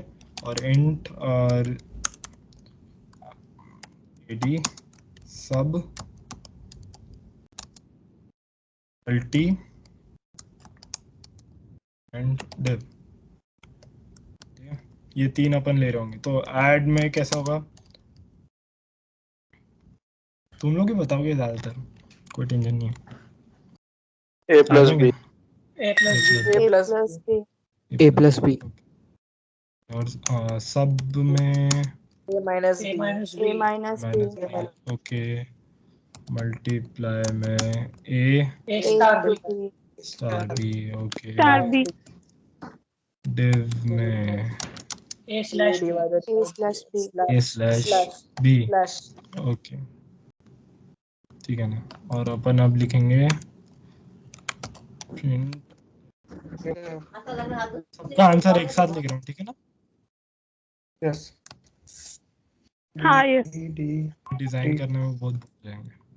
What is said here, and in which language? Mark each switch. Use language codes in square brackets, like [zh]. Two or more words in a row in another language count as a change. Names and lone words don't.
[hi] और इंट और [en] add sub multi and div. [hi] ये 3 अपन ले रहे होंगे. तो ऐड में कैसा होगा तुम लोग ही बताओगे ज्यादातर, कोई टेंशन नहीं है. [en] A plus B. A plus B. A plus B. [hi] और सब में [en] A minus B. A minus B. [hi] ओके मल्टीप्लाई में a [en] Star B. star b. okay star B. [hi] div में [en] A slash B. a slash b. Slash. [hi] ओके ठीक है ना. और अपन अब लिखेंगे print. सबका आंसर एक साथ लिख रहा हूँ ठीक है ना? [en] Yes. [hi] हाँ यस. डिजाइन करने में बहुत भूल जाएंगे.